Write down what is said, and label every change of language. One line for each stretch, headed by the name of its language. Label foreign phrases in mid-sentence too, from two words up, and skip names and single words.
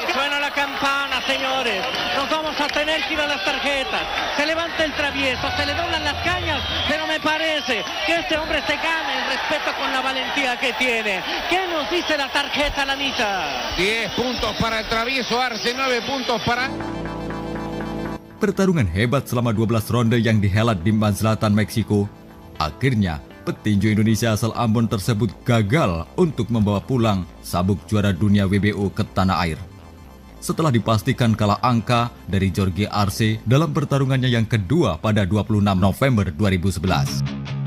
Spanish: Suena la campana, señores. Nos vamos a tener que ir a las tarjetas. Se levanta el Travieso, se le doblan las cañas, pero me parece que este hombre se gana el respeto con la valentía que tiene. ¿Qué nos dice la tarjeta, Lanita? 10 puntos para el Travieso Arce, 9 puntos para...
Indonesian: Pertarungan hebat selama 12 ronde yang dihelat di Selatan Meksiko. Akhirnya, petinju Indonesia asal Ambon tersebut gagal untuk membawa pulang sabuk juara dunia WBO ke tanah air. Setelah dipastikan kalah angka dari Jorge Arce dalam pertarungannya yang kedua pada 26 November 2011.